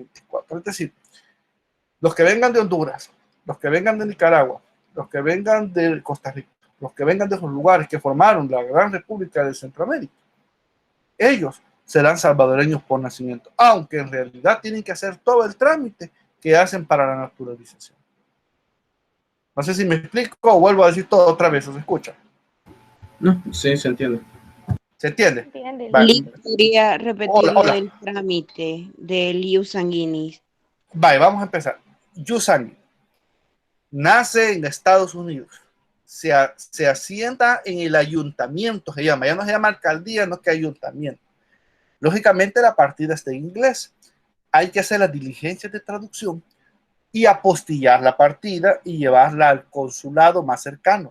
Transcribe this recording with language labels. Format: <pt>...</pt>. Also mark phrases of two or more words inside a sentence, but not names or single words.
<es>Es decir, los que vengan de Honduras, los que vengan de Nicaragua, los que vengan de Costa Rica, los que vengan de esos lugares que formaron la gran República de Centroamérica, ellos serán salvadoreños por nacimiento, aunque en realidad tienen que hacer todo el trámite que hacen para la naturalización. No sé si me explico o vuelvo a decir todo otra vez, ¿se escucha? No, sí, se entiende. ¿Se entiende? Vale. ¿Podría repetir lo del trámite del</es> <la>ius sanguinis?</la> <es>Vale, vamos a empezar.</es> <la>Ius sanguinis</la> <es>nace en Estados Unidos. Se asienta en el ayuntamiento, se llama. Ya no se llama alcaldía, no que ayuntamiento. Lógicamente la partida está en inglés. Hay que hacer las diligencias de traducción y apostillar la partida y llevarla al consulado más cercano.</es>